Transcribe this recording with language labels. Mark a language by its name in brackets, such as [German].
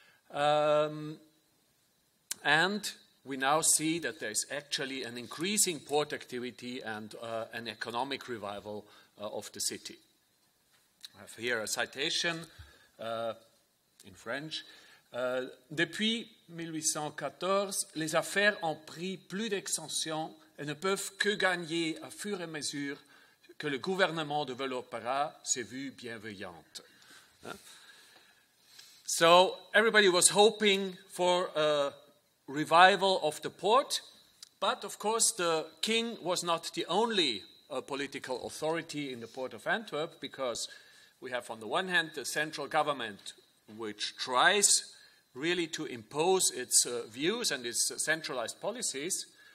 [English] And we now see that there is actually an increasing port activity and an economic revival of the city. I have here a citation in French. [French] Depuis 1814, les affaires ont pris plus d'extension et ne peuvent que gagner à fur et à mesure que le gouvernement développera ses vues bienveillantes. [English] So everybody was hoping for a revival of the port, but of course the king was not the only political authority in the port of Antwerp, because we have on the one hand the central government, which tries really to impose its views and its centralized policies.